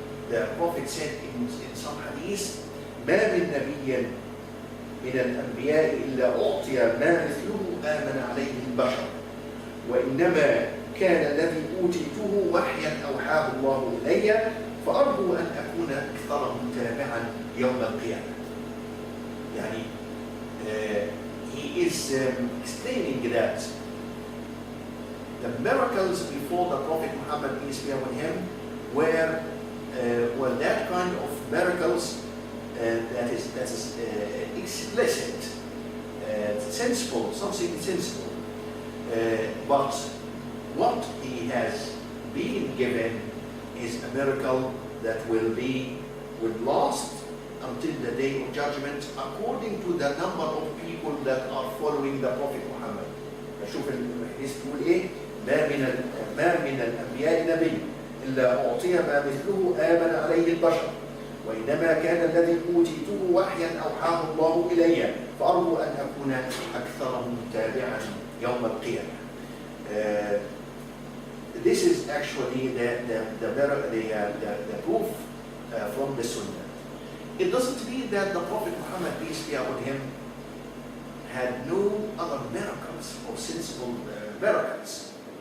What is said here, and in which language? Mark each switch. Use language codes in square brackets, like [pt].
[en] The Prophet said in some hadith, [ar] ما من نبي من الأنبياء إلا أعطي ما مثله آمن عليه البشر وإنما كان الذي أوتيته وحيا أوحاه الله إلي فأرجو أن أكون أكثرهم تابعا يوم القيامة. [en] يعني he is explaining that the miracles before the Prophet Muhammad peace be upon him were that kind of miracles that is explicit, sensible, something sensible. But what he has been given is a miracle that will last until the day of judgment, according to the number of people that are following the Prophet Muhammad. [ar] شوف الحديث بيقول ايه؟ ما من الانبياء نبي الا اعطي ما مثله امن عليه البشر وانما كان الذي اوتيته وحيا اوحاه الله الي فارجو ان اكون اكثرهم تابعا يوم القيامة. [en] This is actually the proof from the Sunnah. It doesn't mean that the Prophet Muhammad, peace be upon him, had no other miracles or sensible miracles.